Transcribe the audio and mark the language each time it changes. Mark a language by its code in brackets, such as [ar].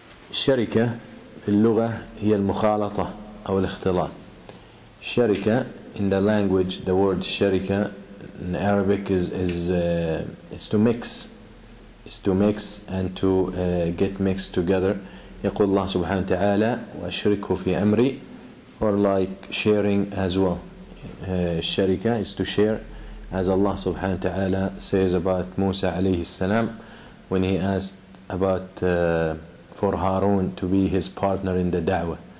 [ar] الشركة في اللغة هي المخالطة أو الاختلاط. [en] الشركة, in the language, the word sharika in Arabic is to mix. Is to mix and to get mixed together. [ar] يقول الله سبحانه وتعالى وأشركه في أمري, [en] or like sharing as well. Sharika is to share, as Allah subhanahu wa ta'ala says about Musa alayhi salam when he asked about for Harun to be his partner in the da'wah.